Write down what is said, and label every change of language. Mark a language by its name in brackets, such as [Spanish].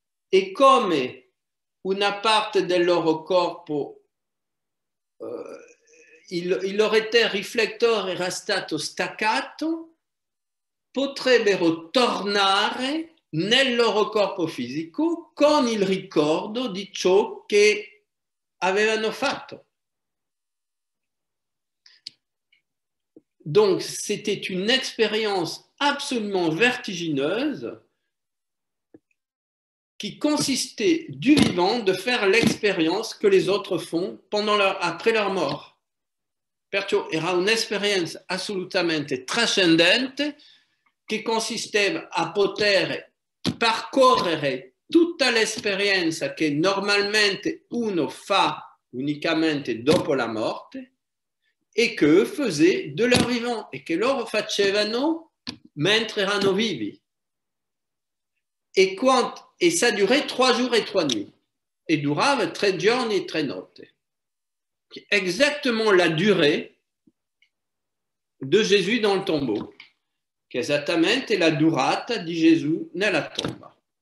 [Italian] E come una parte del loro corpo, il loro te riflettore era stato staccato, potrebbero tornare nel loro corpo fisico con il ricordo di ciò che avevano fatto. [French] Donc, c'était une expérience absolument vertigineuse qui consistait du vivant de faire l'expérience que les autres font après leur mort. [Italian] Perciò era un'esperienza assolutamente trascendente che consisteva a poter percorrere tutta l'esperienza che normalmente uno fa unicamente dopo la morte e che [French] faisait de leur vivant [Italian] e che loro facevano mentre erano vivi. [French] Et ça durait 3 jours et 3 nuits. [Italian] Et durava 3 giorni e 3 notti. [French] Exactement la durée de Jésus dans le tombeau, [Italian] che è esattamente la durata di Gesù nella tomba.